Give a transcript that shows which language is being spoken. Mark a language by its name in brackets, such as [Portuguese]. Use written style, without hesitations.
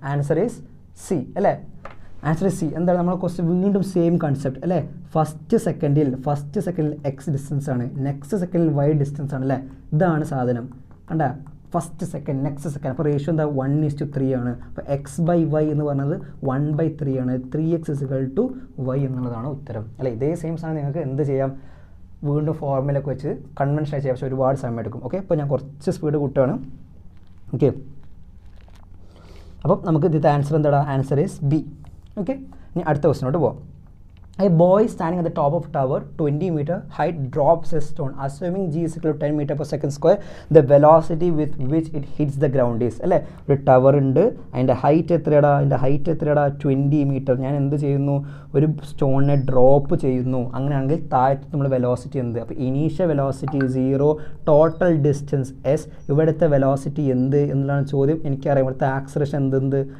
[English] answer is C [Malayalam] അല്ലേ? Answer C. എന്താണ് നമ്മൾ ക്വസ്റ്റ്യൻ വീണ്ടും സെയിം കൺസെപ്റ്റ് അല്ലേ? ഫസ്റ്റ് സെക്കൻഡിൽ എക്സ് ഡിസ്റ്റൻസ് ആണ്, നെക്സ്റ്റ് സെക്കൻഡിൽ വൈ ഡിസ്റ്റൻസ് ആണ് അല്ലേ? ഇതാണ് സാധനം കണ്ട, ഫസ്റ്റ് സെക്കൻഡ് നെക്സ്റ്റ് സെക്കൻഡ്. അപ്പോൾ റേഷ്യോ എന്താ? 1:3 ആണ്. അപ്പോൾ എക്സ് ബൈ വൈ എന്ന് പറഞ്ഞത് 1/3 ആണ്. [English] 3x is equal to y [Malayalam] എന്നുള്ളതാണ് ഉത്തരം അല്ലേ? ഇതേ സെയിം സാധനം നിങ്ങൾക്ക് എന്ത് ചെയ്യാം? വീണ്ടും ഫോർമുലയൊക്കെ വെച്ച് കൺവെൻഷൻ ചെയ്യാം, പക്ഷേ ഒരുപാട് സമയം എടുക്കും. ഓക്കെ, അപ്പോൾ ഞാൻ കുറച്ച് സ്പീഡ് കൂട്ടുകയാണ്. ഓക്കെ, അപ്പം നമുക്ക് ഇതിൻ്റെ ആൻസർ എന്താണ്? [English] Answer is B. [Malayalam] ഓക്കെ, ഇനി അടുത്ത ക്വസ്റ്റിനോട്ട് പോകാം. [English] A boy standing at the top of a tower, 20 meter height, drops a stone. Assuming g is equal to 10 meter per second square, the velocity with which it hits the ground is. [Malayalam] അല്ലേ, ഒരു tower ഉണ്ട്, അതിൻ്റെ height എത്രയാടാ? 20 metre. ഞാൻ എന്ത് ചെയ്യുന്നു? ഒരു സ്റ്റോണിനെ drop ചെയ്യുന്നു. അങ്ങനെയാണെങ്കിൽ താഴത്ത് നമ്മൾ വെലോസിറ്റി എന്ത്? അപ്പോൾ initial velocity 0, total distance S. ഇവിടുത്തെ വെലോസിറ്റി എന്ത് എന്നുള്ളതാണ് ചോദ്യം. എനിക്കറിയാം ഇവിടുത്തെ ആക്സലറേഷൻ എന്ത്?